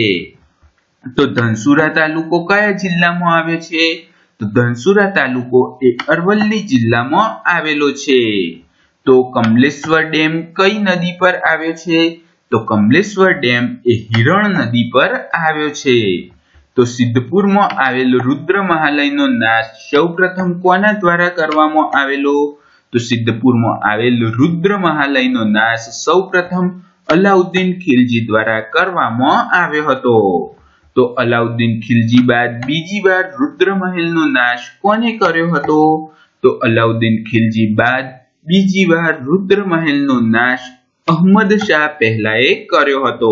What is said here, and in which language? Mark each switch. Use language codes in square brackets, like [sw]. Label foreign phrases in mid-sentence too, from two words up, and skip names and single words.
[gu] તો ધનસુરા તાલુકો કયા જિલ્લામાં આવે છે? તો ધનસુરા તાલુકો એ અરવલ્લી જિલ્લામાં આવેલો છે। તો કમલેશ્વર ડેમ કઈ નદી પર આવ્યો છે? તો કમલેશ્વર ડેમ એ હિરણ નદી પર આવ્યો છે। તો સિદ્ધપુર માં આવેલ રુદ્ર મહાલયનો નાશ સૌપ્રથમ કોના દ્વારા કરવામાં આવેલો? તો સિદ્ધપુરમાં આવેલ રુદ્ર મહાલયનો નાશ સૌપ્રથમ અલાઉદ્દીન ખિલજી દ્વારા કરવામાં આવ્યો હતો. તો અલાઉદ્દીન ખિલજી બાદ બીજી વાર રુદ્ર મહેલનો નાશ કોને કર્યો હતો? તો અલાઉદ્દીન ખિલજી બાદ બીજી વાર રુદ્ર મહેલનો નાશ અહમદ શાહ પહેલાએ કર્યો હતો.